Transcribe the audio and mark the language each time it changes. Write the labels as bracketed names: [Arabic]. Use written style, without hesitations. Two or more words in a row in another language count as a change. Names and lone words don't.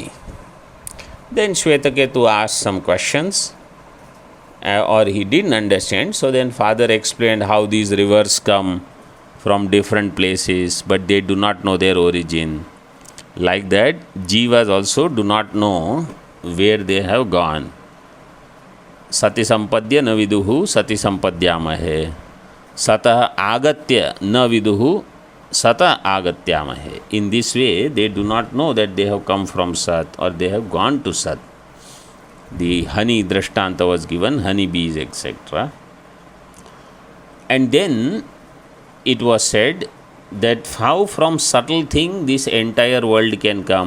[English] Then Shvetaketu asked some questions, or he didn't understand, so then father explained how these rivers come from different places, but they do not know their origin. Like that, Jivas also do not know where they have gone. [Sanskrit] Sati sampadya na viduhu sati sampadyamahe. Sata agatya na viduhu sata agatyamahe. [English] In this way, they do not know that they have come from Sat or they have gone to Sat. The honey drishtanta was given, honey bees, etc. And then it was said that how from subtle thing this entire world can come.